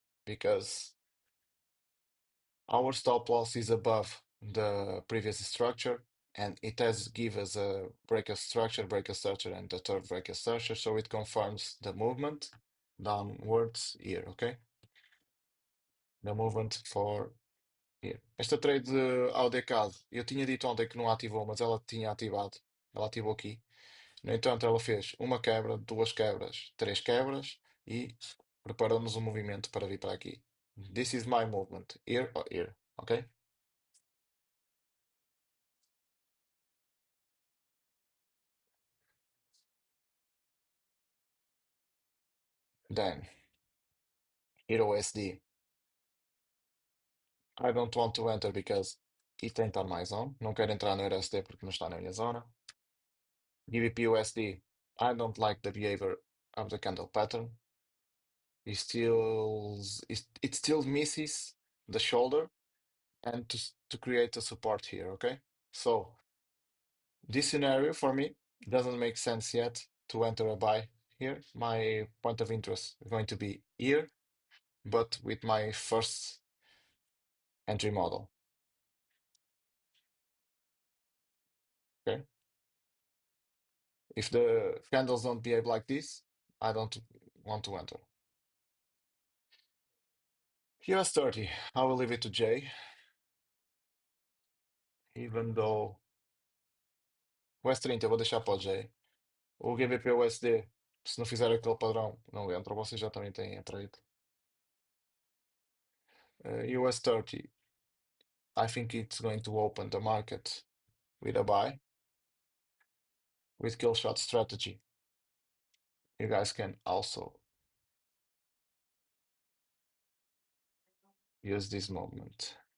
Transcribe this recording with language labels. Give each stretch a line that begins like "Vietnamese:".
English: Because our stop loss is above the previous structure, and it has give us a break of structure, and the third break of structure, so it confirms the movement downwards here, okay? The movement for here.
Portuguese: Esta trade de AUDCAD, eu tinha dito ontem que não ativou, mas ela tinha ativado. Ela ativou aqui. No entanto, ela fez uma quebra, duas quebras, três quebras e preparou-nos um movimento para vir para aqui.
English: This is my movement, here or here, okay? Then, Euro USD. I don't want to enter because it ain't on my zone. Não quero entrar no USD porque não está na minha zona. GBP USD. I don't like the behavior of the candle pattern. It still misses the shoulder and to create a support here, okay? So this scenario for me doesn't make sense yet to enter a buy here. My point of interest is going to be here, but with my first entry model. Okay. If the candles don't behave like this, I don't want to enter. US 30, I will leave it to Jay, even though US 30
Portuguese: eu vou deixar para o Jay. O GBP USD, se não fizer aquele padrão, não entra. Vocês já também têm entrado.
English: US 30, I think it's going to open the market with a buy with kill shot strategy. You guys can also use this moment.